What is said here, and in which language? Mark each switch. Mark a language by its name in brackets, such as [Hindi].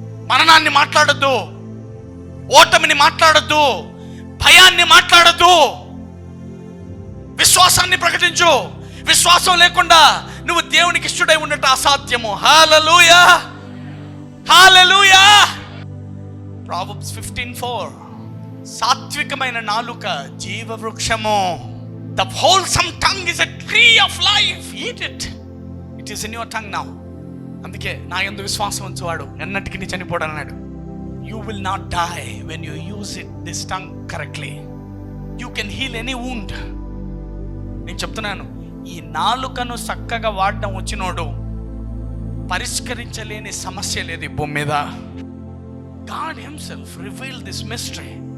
[Telugu] మరణాన్ని మాట్లాడద్దు, ఓటమిని మాట్లాడద్దు, భయాన్ని మాట్లాడద్దు, విశ్వాసాన్ని ప్రకటించు. విశ్వాసం లేకుండా నువ్వు దేవునికి ఇష్టడై ఉండటం అసాధ్యము. హల్లెలూయా, హల్లెలూయా. ప్రావర్బ్స్ 15:4, సాత్వికమైన నాలుక జీవవృక్షము. [English] The wholesome tongue is a tree of life. Eat it. It is in your tongue now. [Telugu] అందుకే నా యందు విశ్వాసం ఉంచువాడు ఎన్నటికి నీ చనిపోడు అన్నాడు. [English] You will not die when you use this tongue correctly. You can heal any wound. [Telugu] నేను చెప్తున్నాను, ఈ నాలుకను చక్కగా వాడడం వచ్చినోడు పరిష్కరించలేని సమస్య లేదు ఈ భూమి మీద. [English] God himself revealed this mystery.